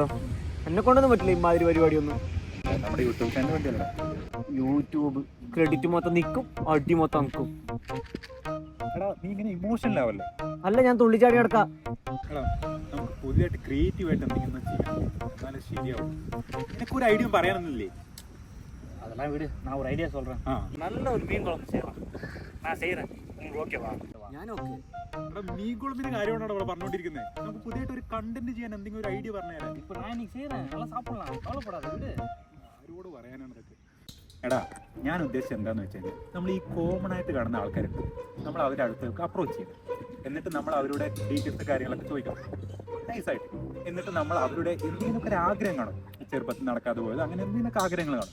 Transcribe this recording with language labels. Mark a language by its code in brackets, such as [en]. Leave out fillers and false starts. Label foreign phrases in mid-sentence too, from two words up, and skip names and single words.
[ml] എന്നെ കൊണ്ടൊന്നും പറ്റില്ല ഇമാതിരി പരിപാടിയൊന്നും. യൂട്യൂബ് ക്രെഡിറ്റ് മൊത്തം നിൽക്കും, അടി മൊത്തം നിൽക്കും. അല്ല ഞാൻ തുള്ളിച്ചാടി കിടക്കാം. നമുക്ക് പുതിയതായിട്ട് ക്രിയേറ്റീവ് ആയിട്ട് എന്തെങ്കിലും ചെയ്യാം, എന്നാലും ശരിയാവും. എനിക്കൊരു ഐഡിയ പറയാനൊന്നുമില്ലേ? [ta] அதெல்லாம் விடு, நான் ஒரு ஐடியா சொல்கிறேன். நல்ல ஒரு மீன் குழம்பு செய்யலாம், நான் செய்கிறேன், உங்களுக்கு ஓகேவா? [ml] ഞാൻ ഓക്കെ. മീൻ കുളത്തിന്റെ കാര്യമാണോ ഇവിടെ പറഞ്ഞോണ്ടിരിക്കുന്നത്? നമുക്ക് പുതിയതായിട്ട് ഒരു കണ്ടന്റ് ചെയ്യാൻ എന്തെങ്കിലും ഒരു ഐഡിയ പറഞ്ഞുതരാം. [ta] இப்போ நான் இன்னைக்கு செய்கிறேன், நல்லா சாப்பிடலாம், கவலைப்படாத விடு. [ml] ആരോട് പറയാനാണ് ഇതൊക്കെ? എടാ, ഞാൻ ഉദ്ദേശിച്ചത് എന്താണെന്ന് വെച്ച് കഴിഞ്ഞാൽ, നമ്മൾ ഈ കോമൺ ആയിട്ട് കാണുന്ന ആൾക്കാരുണ്ട്, നമ്മൾ അവരുടെ അടുത്തേക്ക് അപ്രോച്ച് ചെയ്യും. എന്നിട്ട് നമ്മൾ അവരുടെ ഡീറ്റെയിൽസ് കാര്യങ്ങളൊക്കെ ചോദിക്കണം നൈസായിട്ട്. എന്നിട്ട് നമ്മൾ അവരുടെ എന്തെങ്കിലുമൊക്കെ ഒരു ആഗ്രഹം കാണും, ചെറുപ്പത്തിൽ നടക്കാതെ പോയത്, അങ്ങനെ എന്തെങ്കിലുമൊക്കെ ആഗ്രഹങ്ങൾ കാണും.